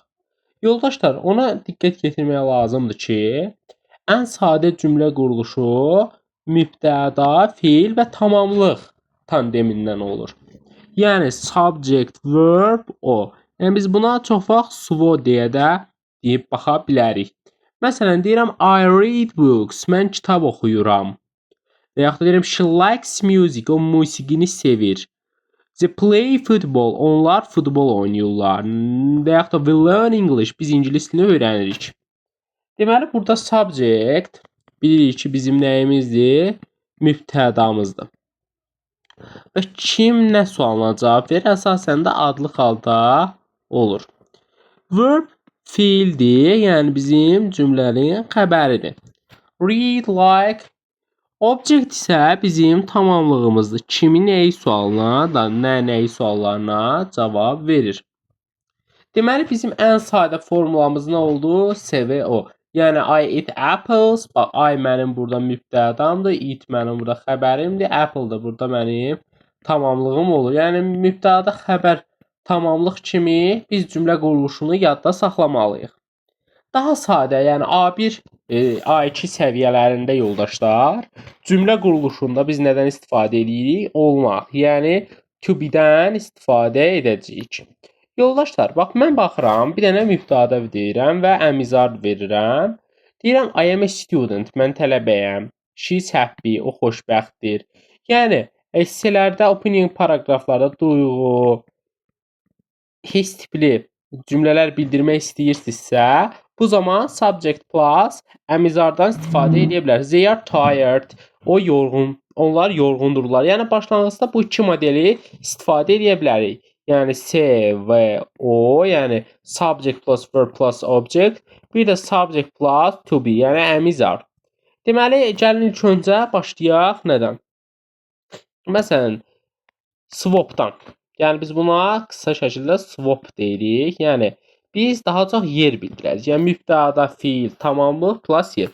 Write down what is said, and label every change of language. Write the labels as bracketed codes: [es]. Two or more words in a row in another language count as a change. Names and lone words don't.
[az] Yoldaşlar, ona diqqət yetirmək lazımdır ki, ən sadə cümlə quruluşu mübtəda, feil və tamamlıq tandemindən olur. Yəni [en] subject, verb, o. [az] Yəni biz buna çox vaxt SVO deyə də deyib baxa bilərik. [en] Məsələn deyirəm I read books, [az] mən kitab oxuyuram. Və yaxud da deyirəm [en] she likes music, [az] o musiqini sevir. [en] They play football, [az] onlar futbol oynayırlar. Və yaxud da [en] we learn English, [az] biz ingilis dilini öyrənirik. Deməli burada subject bilirik ki bizim nəyimizdir? Mübtədamızdır. Və kim nə sualına cavab verir? Əsasən də adlı halda olur. Verb fiildir, yəni bizim cümlənin xəbəridir. [en] Read, like. [az] Object isə bizim tamamlığımızdır. Kimi nəyi sualına, da nəyi suallarına cavab verir. Deməli bizim ən sadə formulamız nə oldu? SVO. Yəni [en] I eat apples. [az] Bax, I mənim burada mübtədamdır, eat mənim burada xəbərimdir, apple da burada mənim tamamlığım olur. Yəni mübtəda xəbər tamamlıq kimi biz cümlə quruluşunu yadda saxlamalıyıq. Daha sadə, yəni A1, A2 səviyyələrində yoldaşlar, cümlə quruluşunda biz nədən istifadə edirik? Olmaq, yəni [en] to be- [az] dən istifadə edəcəyik. Yoldaşlar, bax mən baxıram, bir dənə mübtəda deyirəm və əmizad verirəm. [en] Deyirəm I am a student, [az] mən tələbəyəm. [en] She is happy, [az] o xoşbəxtdir. Yəni esselərdə, opinion paraqraflarda duyğu, hiss tipli cümlələr bildirmək istəyirsinizsə, bu zaman [en] subject plus [az] əmizardan istifadə edə bilərsiniz. [en] They are tired, [az] o yorğun, onlar yorğundurlar. Yəni başlanğıcda bu iki modeli istifadə edə bilərik. Yəni S və O, yəni [en] subject plus verb plus object, [az] bir də [en] subject plus to be, [az] yəni əmizar. Deməli, gəlin ilk öncə başlayaq nədən? Məsələn, swapdan. Yəni biz buna qısa şəkildə swap deyirik. Yəni biz daha çox yer bildirəcəyik. Yəni mübtəda, fiil, tamamlıq plus yer.